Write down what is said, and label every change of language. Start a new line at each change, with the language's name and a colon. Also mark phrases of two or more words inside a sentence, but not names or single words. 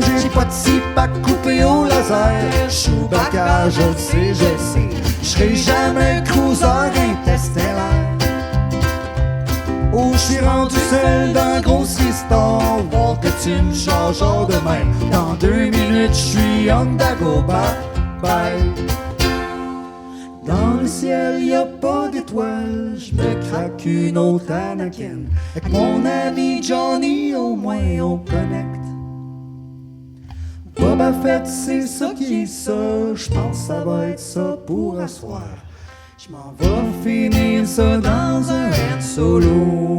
French: j'ai pas de zip à couper au laser. Chewbacca, je le sais. J'serai jamais un cruiser interstellaire. Oh, j'suis rendu seul dans la grosse histoire. Voir que tu me changes de même. Dans 2 minutes, j'suis
English: on the go,
French: bye. Dans le ciel, y a pas d'étoiles. J'me craque une autre Anakin. Avec mon ami Johnny, au moins on connecte. Boba Fett, c'est ça qui est ça. J'pense que ça va être ça pour asseoir. Je m'en vais finir ça dans un head solo.